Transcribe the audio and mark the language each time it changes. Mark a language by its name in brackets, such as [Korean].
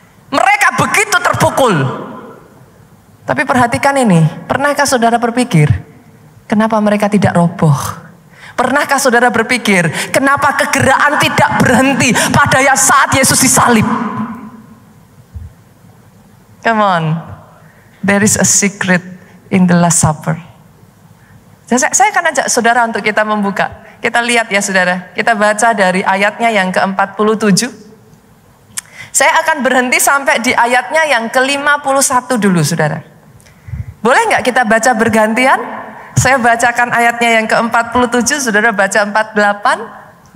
[Indonesian] Mereka begitu terpukul. Tapi perhatikan ini, pernahkah saudara berpikir, kenapa mereka tidak roboh? Pernahkah saudara berpikir, kenapa kegerakan tidak berhenti pada saat Yesus disalib? [English] Come on, there is a secret in the Last Supper. [Indonesian] Saya akan ajak saudara untuk kita membuka. Kita lihat ya saudara. Kita baca dari ayatnya yang ke-47. Saya akan berhenti sampai di ayatnya yang ke-51 dulu saudara. Boleh nggak kita baca bergantian? Saya bacakan ayatnya yang ke-47, saudara baca 48.